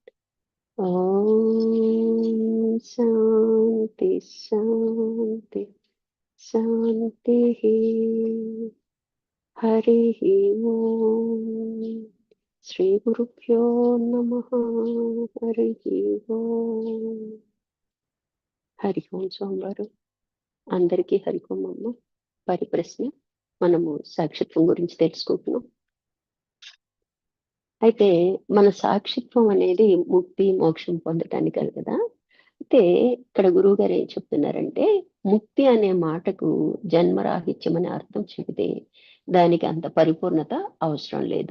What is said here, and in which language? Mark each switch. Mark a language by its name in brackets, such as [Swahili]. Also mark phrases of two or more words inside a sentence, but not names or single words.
[Sanskrit] ॐ शान्ति शान्ति शान्तिः। हरिः ओम्। श्रीगुरुभ्यो नमः। हरिः ओम्। హరి ఓం [Telugu] సోమవారం అందరికీ [Sanskrit] హరి ఓం [Telugu] అమ్మ. పరిప్రశ్న మనము సాక్షిత్వం గురించి తెలుసుకుంటున్నాం. అయితే మన సాక్షిత్వం అనేది ముక్తి మోక్షం పొందటానికి కదా. అయితే ఇక్కడ గురువు గారు ఏం చెప్తున్నారంటే, ముక్తి అనే మాటకు జన్మరాహిత్యం అనే అర్థం చెబితే దానికి అంత పరిపూర్ణత అవసరం లేదు.